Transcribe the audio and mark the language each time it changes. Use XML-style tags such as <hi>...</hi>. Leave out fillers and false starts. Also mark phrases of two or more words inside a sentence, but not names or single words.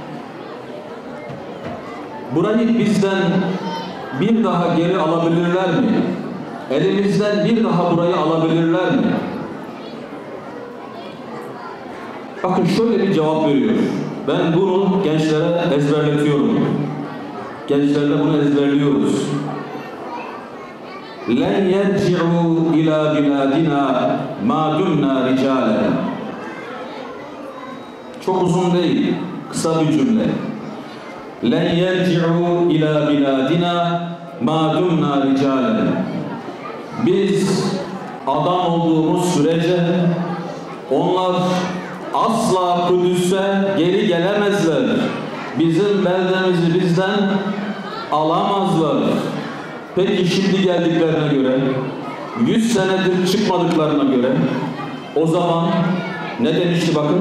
<tr>Burayı bizden bir daha geri alabilirler mi? Elimizden bir daha burayı alabilirler mi? Bakın şöyle bir cevap veriyor. Ben bunu gençlere ezberletiyorum. Gençlerle bunu ezberliyoruz.</tr> <ar>لَنْ يَرْجِعُوا إِلَى بِلَادِنَا مَا دُمْنَا رِجَالًا.</ar> <tr>Çok uzun değil, kısa bir cümle.</tr> <ar>لَنْ يَرْجِعُوا إِلَى بِلَادِنَا مَا دُمْنَا رِجَالًا.</ar> <tr>Biz adam olduğumuz sürece onlar asla Kudüs'e geri gelemezler. Bizim beldemizi bizden alamazlar. Peki şimdi geldiklerine göre, 100 senedir çıkmadıklarına göre, o zaman ne demişti bakın?</tr>